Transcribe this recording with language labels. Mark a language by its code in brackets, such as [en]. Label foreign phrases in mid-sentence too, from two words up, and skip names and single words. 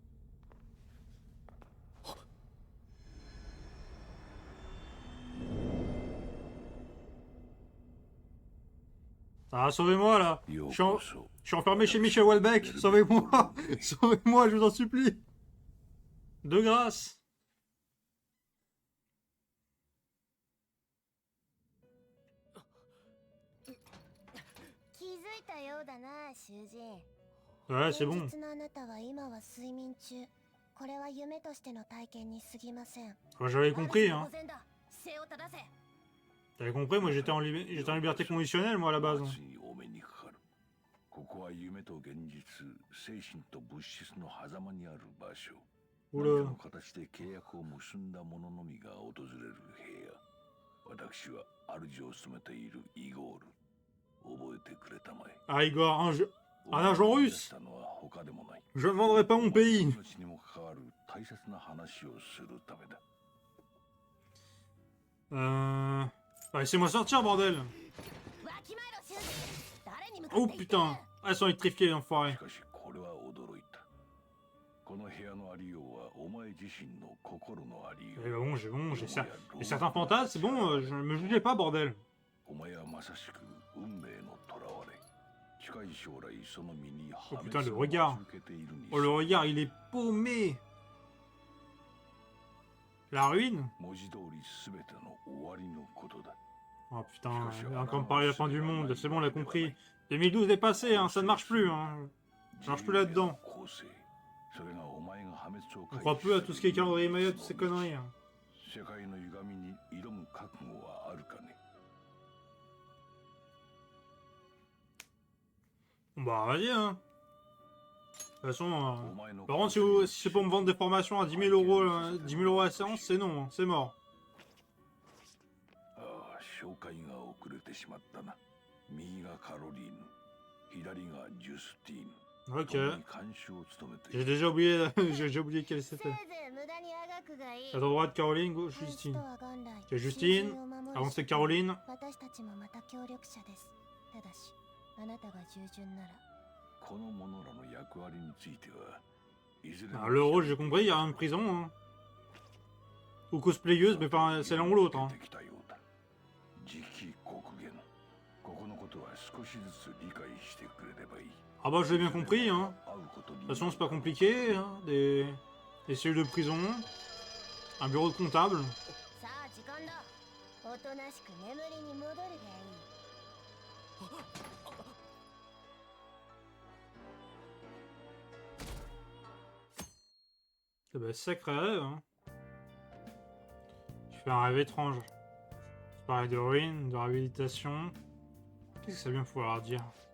[fr] Ah, sauvez-moi, là. Je suis enfermé chez Michel Houellebecq. Sauvez-moi. Sauvez-moi, je vous en supplie. De grâce. [ja] 気づいたようだな、囚人。 [fr] Ouais, c'est [ja] 現 [fr] bon. [ja] 実のあなたは今は睡眠中。これは夢としての体験に過ぎません。 [fr] Moi, j'avais compris, hein. [ja] 私の御前だ。姿勢を正せ。 [fr] T'avais compris, moi, j'étais en liberté conditionnelle, moi, à la base. [ja] ついにお目にかかる。ここは夢と現実、精神と物質の狭間にある場所。何か [fr] Oula. [ja] の形で契約を結んだ者のみが訪れる部屋。私は主を務めているイゴール。覚えてくれたまえ。 [fr] Ah, Igor, un agent [ja] 思い出 [fr] russe. [ja] したのは他でもない。 [fr] Je ne vendrai pas mon pays. [ja] 命にも関わる大切な話をするためだ。 [fr] Bah, laissez-moi sortir, bordel. [ja] わきまえろ、囚人。誰に向か [fr] Oh [ja] って言ってる [fr] putain. Ah, elles sont électrifiées, l'enfoiré. [ja] しかしこれは驚いた。この部屋のありようはお前自身の心のありよ [fr] Eh [ja] う。 [fr] bon, j'ai certains fantasmes, c'est bon, je me jugez pas, bordel. [ja] お前はまさしく運命の囚われ。近い将来その身に [fr] Oh [ja] 破 [fr] putain, [ja] 滅 [fr] le [ja] を [fr] regard. [ja] 待ち受けているに [fr] Oh, le regard, il est paumé. La ruine. [ja] 文字通り全ての終わりのことだ。 [fr] Oh putain, il a encore parlé de la fin du monde, c'est bon, on l'a compris. 2012 est passé, hein, ça ne marche plus, hein. Je marche plus là-dedans. [ja] 構成それがお前が破滅を [fr] On croit plus à tout ce qui est calendrier Maya, toutes ces conneries. Hein. [ja] 世界の歪みに挑む覚悟はあるかね。 [fr] Bon, bah, vas-y, hein. De toute façon, [ja] お前の [fr] par contre, si c'est pour me vendre des formations à 10 000 euros, 10 000 euros à la séance, c'est non, hein, c'est mort. [ja] ああ、紹介が遅れてしまったな。右がカロリーヌ、左がジュスティーヌ。 [fr] Ok. [ja] 共に監修を務めてい [fr] J'ai [ja] る。 [fr] déjà oublié, j'ai déjà oublié quelle [ja] せい [fr] c'était. [ja] ぜい無駄にあがくがいい。 [fr] À droite, Caroline, gauche, [ja] ハンス [fr] Justine. [ja] とは元来 [fr] C'est Justine, [ja] 囚人を守る [fr] avant c'est Caroline. [ja] 私たちもまた協力者です。ただし、あなたが従順なら。この者らの役割については、いずれ [fr] Ah, le rôle, j'ai compris, il y a rien de prison. Hein. Ou cosplayeuse, mais pas, c'est l'un ou l'autre. Hein. [ja] 出てきたようだ。次期国限。ここのことは少しずつ理解してくれればいい。 [fr] Ah bah, je l'ai bien compris. Hein. [ja] 会うことに [fr] De toute façon, c'est pas compliqué. Hein. Des cellules de prison, un bureau de comptable. [ja] さあ時間だ。おとなしく眠りに戻るがいい。 [fr] Eh ben, sacré rêve. Hein. Je fais un rêve étrange. Je parlais de ruines, de réhabilitation. Qu'est-ce que ça vient pouvoir dire?